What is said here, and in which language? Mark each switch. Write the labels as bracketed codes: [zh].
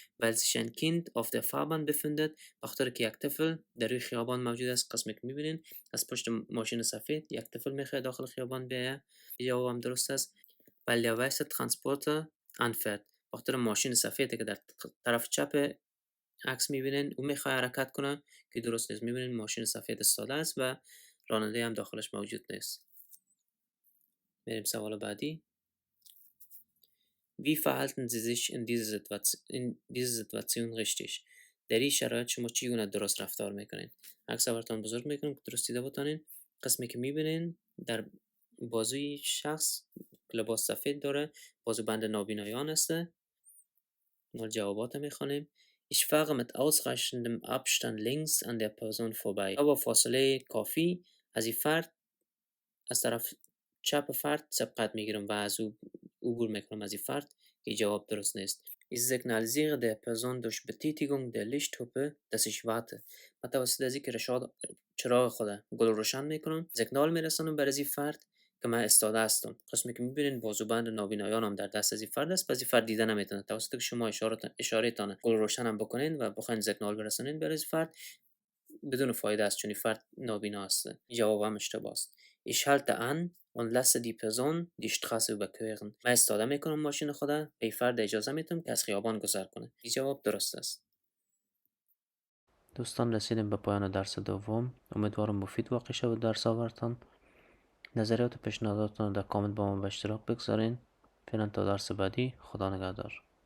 [de] weil sich ein Kind auf der Fahrbahn befindet. [fa] بخاطر که یک طفل در روی خیابان موجود است. قسمی که میبینین از پشت ماشین سفید یک طفل میخواد داخل خیابان بیایه. جواب هم درست است. [de] weil der weiße Transporter anfährt. [fa] بخاطر ماشین سفیدی که در طرف چپ عکس میبینین او میخواد حرکت کنه که درست نیست. میبینین ماشین سفید ساده است و راننده هم داخلش موجود نیست. بریم سوال بعدی. [de] Wie verhalten Sie sich in dieser Situation richtig؟ [fa] در این شرایط شما چگونه درست رفتار میکنین؟ عکس براتون بزرگ میکنم که درست دیده بتونین. قسمی که میبینین در بازوی شخص لباس سفید داره، بازو بند نابینایان است. ما جوابات میخوانیم. [de] Ich fahre mit ausreichendem Abstand links an der Person vorbei. [fa] با فاصله کافی از این فرد از طرف چپ فرد سبقت میگیرم و از او عبور میکنم از این فرد. که جواب درست نیست. [de] Ich signalisiere der Person durch Betätigung der Lichthupe dass ich warte. [fa] من توسط از اینکه چراغ خود گل روشن میکنم سیگنال میرسانم بر از این فرد که من ایستاده هستم. قسمی که میبینین بازوبند نابینایان هم در دست از این فرد است. از این فرد دیده نمیتونه. توسط که شما اشاره تان گل روشن هم بکنین و بخواین سیگنال برسانین بر از فرد بدون فایده است چون فرد نابینا است. جواب هم اشتباه است. [de] Ich halte an und lasse die Person die Straße überqueren. [fa] من استفاده میکنم ماشین خدا به فرد اجازه میتونم که از خیابان گذر کنه. این جواب درست است. دوستان رسیدیم به پایان درس دوم. امیدوارم مفید واقع شود درس آورتان. نظریات و پیشنهاداتتان در کامنت با ما به اشتراک بگذارین. فعلا تا درس بعدی خدا نگهدار.